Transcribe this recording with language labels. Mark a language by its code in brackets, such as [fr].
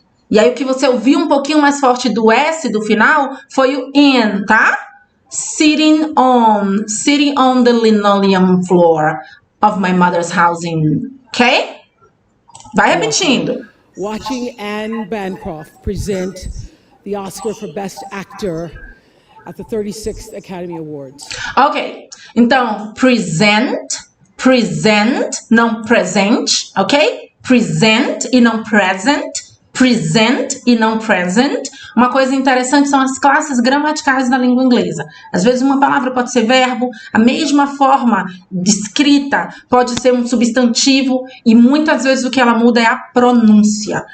[pt] E aí o que você ouviu um pouquinho mais forte do S do final foi o in, tá? [en] Sitting on the linoleum floor of my mother's house ok? [pt] Vai repetindo. [en] Watching Anne Bancroft present the Oscar for Best Actor at the 36th Academy Awards. [pt] Ok, então present, não present, ok? Present e não present, present e não present. Uma coisa interessante são as classes gramaticais da língua inglesa. Às vezes uma palavra pode ser verbo, a mesma forma de escrita pode ser um substantivo e muitas vezes o que ela muda é a pronúncia.